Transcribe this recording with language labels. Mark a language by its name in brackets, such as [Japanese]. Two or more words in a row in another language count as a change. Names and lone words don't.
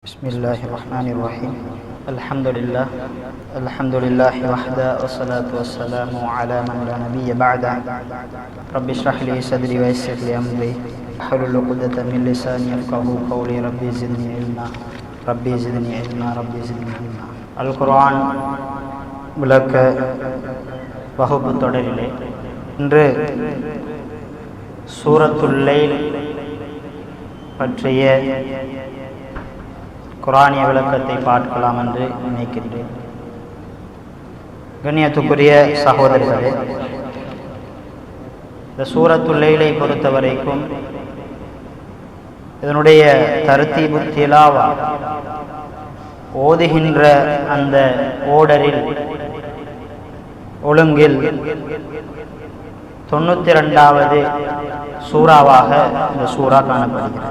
[Arabic] بسم الله الرحمن الرحيم. الحمد لله وحده والصلاة والسلام على من لا نبي بعده. رب اشرح لي صدري ويسر لي أمري واحلل عقدة من لساني يفقهوا قولي. رب زدني علما. [Tamil] Al-Quran விளக்க வகுப்பு தொடரிலே இன்று சூரத்துல் லைல் பற்றிய குரானிய விளக்கத்தை பார்க்கலாம் என்று நினைக்கின்றேன். கண்ணியத்துக்குரிய சகோதரர்களே, இந்த சூரத்துல் லைலை பொறுத்தவரைக்கும் இதனுடைய [Arabic] ترتيب تلاوة [Tamil] ஓதுகின்ற அந்த ஓடரில் ஒழுங்கில் 92வது சூறாவாக இந்த சூறா காணப்படுகிறது.